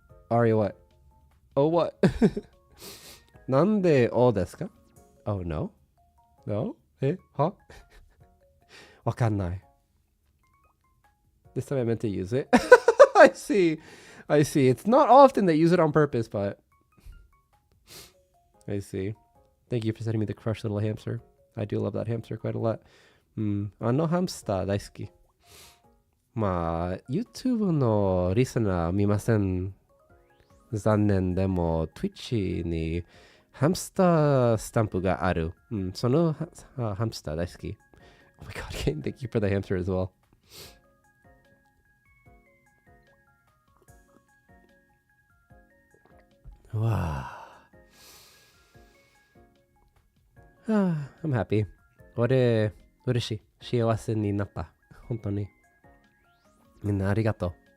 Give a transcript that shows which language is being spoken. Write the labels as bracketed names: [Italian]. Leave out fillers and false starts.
[English] Ari, what? Oh, what? [Japanese] なんで、ですか? [English] Oh, no? No? [Japanese] は?わかんない。 [English] This time I meant to use it. I see. It's not often they use it on purpose, but I see. Thank you for sending me the crushed little hamster. I do love that hamster quite a lot. [Japanese] あのハムスター大好き。まあ、YouTube のリスナー見ません。残念でも、Twitch にハムスタースタンプがある。そのハムスター大好き。 [English] Oh my god, Kane, thank you for the hamster as well. Wow. I'm happy. [Japanese] 俺、嬉しい。幸せになった。本当に。みんなありがとう。